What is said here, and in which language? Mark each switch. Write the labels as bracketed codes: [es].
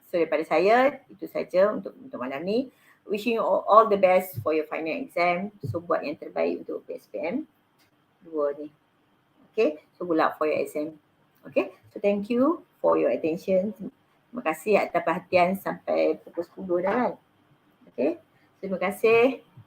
[ms] So daripada saya, itu saja untuk malam ni. [en] Wishing you all the best for your final exam. [ms] So buat yang terbaik untuk PSPM 2 ni. [en] Okay, so good luck for your exam. Okay, so thank you for your attention. [ms] Terima kasih atas perhatian sampai pukul 10 dah kan. Okay, terima kasih.